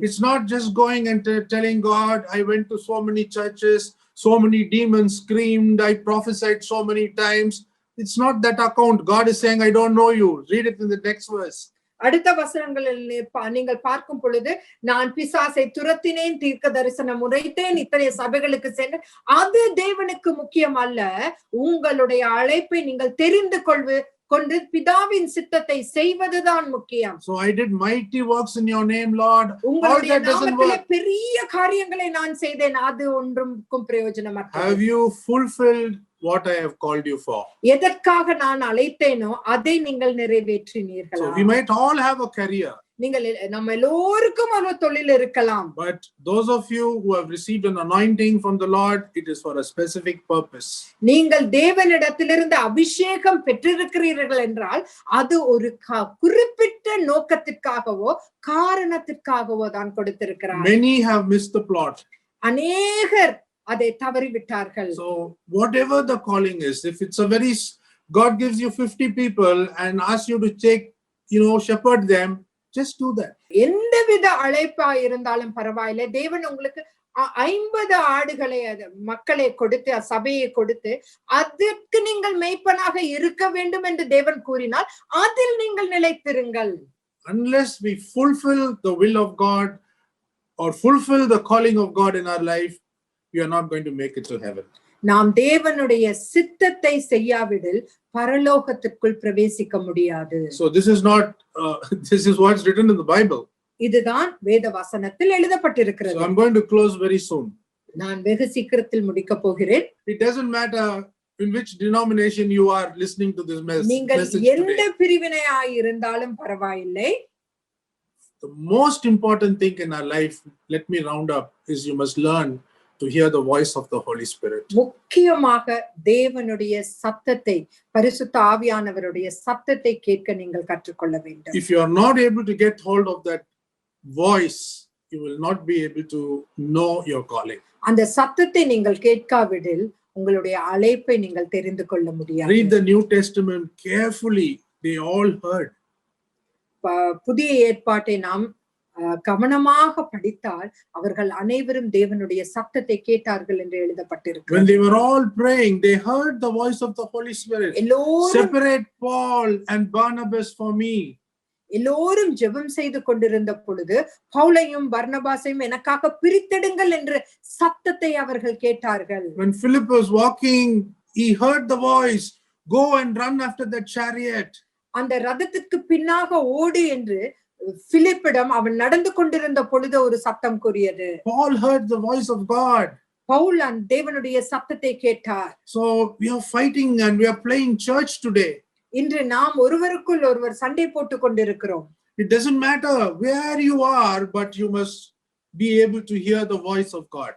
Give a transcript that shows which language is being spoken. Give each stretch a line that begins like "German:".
English: It's not just going and telling God, I went to so many churches, so many demons screamed, I prophesied so many times. It's not that account. God is saying, I don't know you. Read it in the next verse.
Tamil: அடுத்த வசனங்களில் நீங்கள் பார்க்கும் பொழுது, நான் பிசாசை துரத்தினேன், தீர்க்க தரிசனம் உரைத்தேன், இத்தனை சபைகளுக்கு சென்று, அது தேவனுக்கு முக்கியம் அல்ல. உங்களுடைய அழைப்பை நீங்கள் தெரிந்து கொண்டு பிதாவின் சித்தத்தை செய்வதுதான் முக்கியம்.
English: So I did mighty works in your name, Lord.
Tamil: உங்களுடைய நாமத்திலே பெரிய காரியங்களை நான் செய்தேன், அது ஒன்றுக்கும் பிரயோஜனமற்றது.
English: Have you fulfilled what I have called you for?
Tamil: எதற்காக நான் அழைத்தேனோ அதை நீங்கள் நிறைவேற்றினீர்களா?
English: So we might all have a career.
Tamil: நீங்கள் நம்ம எல்லோருக்கும் ஒரு தொழில் இருக்கலாம்.
English: But those of you who have received an anointing from the Lord, it is for a specific purpose.
Tamil: நீங்கள் தேவனிடத்திலிருந்து அபிஷேகம் பெற்றிருக்கிறீர்கள் என்றால் அது ஒரு குறிப்பிட்ட நோக்கத்திற்காகவோ காரணத்திற்காகவோ தான் கொடுத்திருக்கிறார்.
English: Many have missed the plot.
Tamil: அநேகர் அதை தவறிவிட்டார்கள்.
English: So whatever the calling is, if it's a very, God gives you 50 people and asks you to take, shepherd them, just do that.
Tamil: எந்தவித அழைப்பா இருந்தாலும் பரவாயில்லை, தேவன் உங்களுக்கு 50 ஆடுகளை மக்களை கொடுத்து சபையை கொடுத்து அதற்கு நீங்கள் மேய்ப்பனாக இருக்க வேண்டும் என்று தேவன் கூறினால் அதில் நீங்கள் நிலைத்திருங்கள்.
English: Unless we fulfill the will of God or fulfill the calling of God in our life, we are not going to make it to heaven.
Tamil: நாம் தேவனுடைய சித்தத்தை செய்யாவிடில் பரலோகத்திற்குள் பிரவேசிக்க முடியாது.
English: So this is not, this is what's written in the Bible.
Tamil: இதுதான் வேத வசனத்தில்
English: So
Tamil: எழுதப்பட்டிருக்கிறது.
English: I'm going to close very soon.
Tamil: நான் வெகு சீக்கிரத்தில் முடிக்க போகிறேன்.
English: It doesn't matter in which denomination you are listening to this
Tamil: நீங்கள்
English: message
Tamil: எந்த
English: today.
Tamil: பிரிவினையாய் இருந்தாலும் பரவாயில்லை.
English: The most important thing in our life, let me round up, is you must learn to hear the voice of the Holy Spirit.
Tamil: முக்கியமாக தேவனுடைய சத்தத்தை, பரிசுத்த ஆவியானவருடைய சத்தத்தை கேட்க நீங்கள் கற்றுக்கொள்ள வேண்டும்.
English: If you are not able to get hold of that voice, you will not be able to know your calling.
Tamil: அந்த சத்தத்தை நீங்கள் கேட்காவிடில் உங்களுடைய அழைப்பை நீங்கள் தெரிந்து கொள்ள முடியாது.
English: Read the New Testament carefully. They all heard.
Tamil: புதிய ஏற்பாட்டை நாம் கவனமாக படித்தால் அவர்கள் அனைவரும் தேவனுடைய சத்தத்தை கேட்டார்கள் என்று
English: When
Tamil: எழுதப்பட்டிருக்கிறது.
English: they were all praying, they heard the voice of the Holy Spirit.
Tamil: எல்லோரும்
English: Separate Paul and Barnabas for me.
Tamil: எல்லோரும் ஜெபம் செய்து கொண்டிருந்த பொழுது பவுலையும் பர்னபாசையும் எனக்காக பிரித்தெடுங்கள் என்று சத்தத்தை அவர்கள் கேட்டார்கள்.
English: When Philip was walking, he heard the voice, go and run after that chariot.
Tamil: அந்த ரதத்துக்கு பின்னாக ஓடு என்று பிலிப்பிடம் அவன் நடந்து கொண்டிருந்த பொழுது ஒரு சத்தம் கூறியது.
English: Paul heard the voice of God.
Tamil: Pavul தேவனுடைய சத்தத்தை கேட்டார்.
English: So we are fighting and we are playing church today.
Tamil: இன்று நாம் ஒருவருக்குள் ஒருவர் சண்டை போட்டுக் கொண்டிருக்கிறோம்.
English: It doesn't matter where you are, but you must be able to hear the voice of God.